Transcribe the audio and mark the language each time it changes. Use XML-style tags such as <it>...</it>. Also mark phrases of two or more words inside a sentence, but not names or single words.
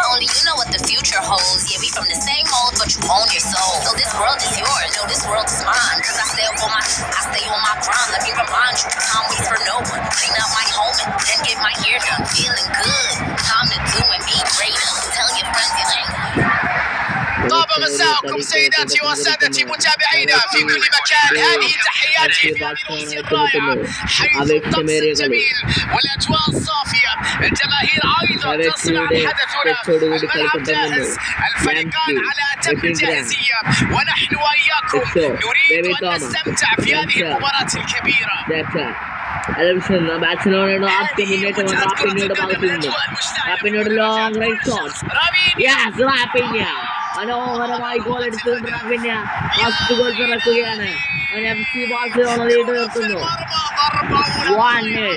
<en>Only you know what the future holds. Yeah, we from the same mold, but you own your soul. So this world is yours, no, this world is mine. Cause I stay on my grind. Let me remind you, time waits for no one. Clean out my home and then get my hair done. Feeling good, time to do and be greater. Tell your friends you ain't.</en> <ar>طاب مساءكم سيداتي وسادتي متابعينا في كل مكان. هذه تحياتي في هذه الأمسية الرائعة حيث الطقس الجميل والأجواء الصافية. الجماهير أيضا تصنع الحدث هنا. الملعب جاهز، الفريقان على أتم الجاهزية، ونحن وإياكم نريد أن نستمتع في هذه المباراة الكبيرة.</ar> <ml>മനോഹരമായി ഗോൾ അടിച്ചുകൊണ്ട് റാഫിന്യ</ml> <en>first goal</en> <ml>പിറക്കുകയാണ്. ബാഴ്സലോണ ലീഡ് നിർത്തുന്നു 1-0.</ml>